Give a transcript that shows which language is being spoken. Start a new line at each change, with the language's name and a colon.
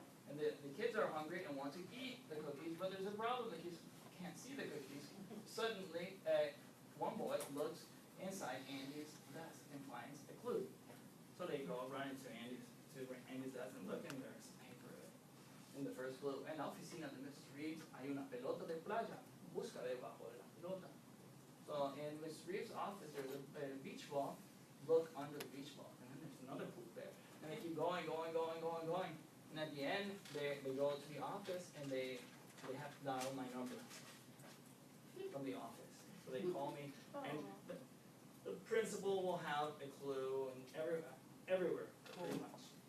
English: And the kids are hungry and want to eat the cookies, but there's a problem. The kids can't see the cookies. Suddenly, one boy looks inside Andy's desk and finds a clue. So they go run into Andy's desk and look, and there's paper in the first clue.
Spanish: En la oficina de Mrs. Reeves hay una pelota de playa. Busca debajo de la pelota.
English: So in Miss Reeves' office, there's a beach ball. Look under the beach ball, and then there's another clue there. And they keep going. And at the end, they go to the office, and they have to dial my number from the office. So they call me, and the principal will have a clue, and everywhere, pretty much.